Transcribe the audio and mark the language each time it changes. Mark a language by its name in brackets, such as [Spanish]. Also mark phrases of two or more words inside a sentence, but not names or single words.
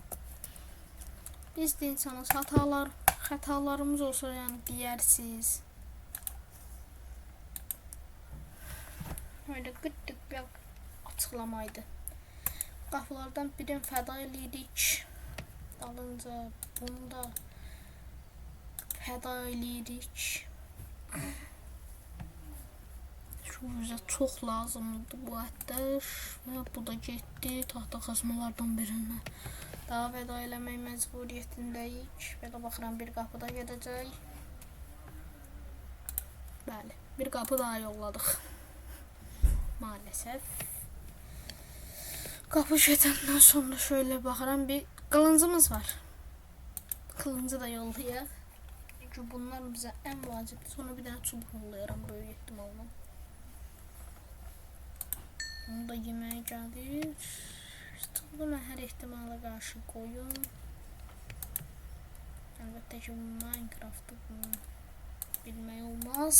[Azerbaijani] Biz də insanız, xətalarımız olsa yəni deyərsiniz. [Turkish] Öyle gittik bir açıklamaydı. [Azerbaijani] Qapılardan birini fəda eləyirik. Dalınca bunu da fəda eləyirik. [Turkish] Şu bize çok lazımdı bu ətlər. [Azerbaijani] Ve bu da getdi tahta kazmalardan birindən. Daha fəda eləmək məcburiyyətindəyik. Belə baxıram bir qapı da gedəcək. Bəli, bir qapı daha yolladıq. [Turkish] Maalesef. [Azerbaijani] Kapı gedəndən sonra şöyle baxıram bir kılıncımız var. Kılıncı da yollayaq. [Turkish] Çünkü bunlar bize en vacibdir. [Azerbaijani] Sonra bir dənə çubuk yollayıram böyük ehtimalla. Onu da yeməyə gəlir. Bunu hər ehtimala qarşı koyun. Əlbəttə ki Minecraft'ı bunu bilmək olmaz.